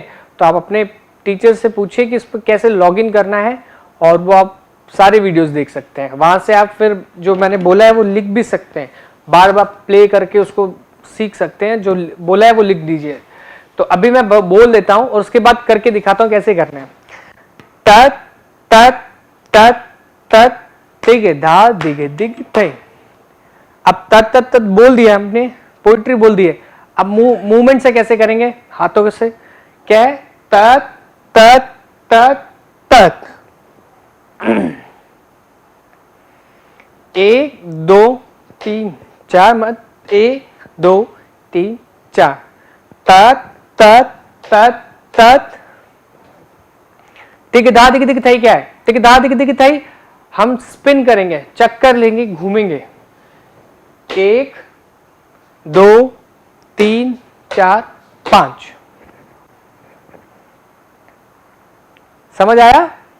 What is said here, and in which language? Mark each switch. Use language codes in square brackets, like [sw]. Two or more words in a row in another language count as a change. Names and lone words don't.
[hi] तो आप अपने टीचर से पूछिए कि इस पर कैसे लॉगिन करना है, और वो आप सारे वीडियोस देख सकते हैं। वहां से आप फिर जो मैंने बोला है वो लिख भी सकते हैं, बार बार प्ले करके उसको सीख सकते हैं। जो बोला है वो लिख दीजिए। तो अभी मैं बोल देता हूं और उसके बाद करके दिखाता हूं कैसे करना है। तत तत तत तत तिग धा दिग दिग थई। अब तत तत तत बोल दिया हमने, पोइट्री बोल दी है। अब मूवमेंट से कैसे करेंगे, हाथों से। क्या है? तत तत तत तत। 1 2 3 4 मत, 1 2 3 4 तत तत तत तत। तिग धा दिग दिग थई क्या है? तिग धा दिग दिग थई हम स्पिन करेंगे, चक्कर लेंगे, घूमेंगे। 1 2 3 4 5। समझ आया?